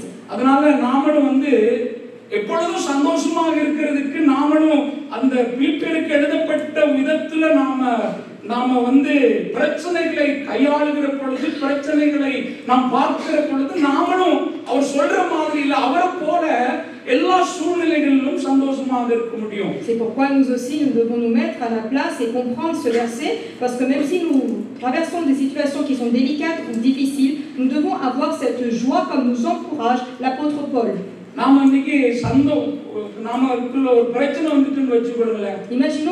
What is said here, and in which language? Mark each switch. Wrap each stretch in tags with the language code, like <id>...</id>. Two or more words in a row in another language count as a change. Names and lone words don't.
<ta>அதனால நாமளும் வந்து எப்பொழுதும் சந்தோஷமாக இருக்கிறதுக்கு நாமளும் அந்த பிலிப்பியருக்கு எழுதப்பட்ட விதத்துல நாம வந்து பிரச்சனைகளை கையாளுகிற பொழுது பிரச்சனைகளை நாம் பார்க்கிற பொழுது நாமளும் அவர் சொல்ற மாதிரி இல்ல அவரை போல எல்லா சூழ்நிலைகளிலும் சந்தோஷமாக இருக்க முடியும்.</ta> <fr>C'est pourquoi nous aussi nous devons nous mettre à la place et comprendre ce verset, parce que même si nous traversons des situations qui sont délicates ou difficiles, nous devons avoir cette joie comme nous encourage l'apôtre Paul. Imaginons</fr>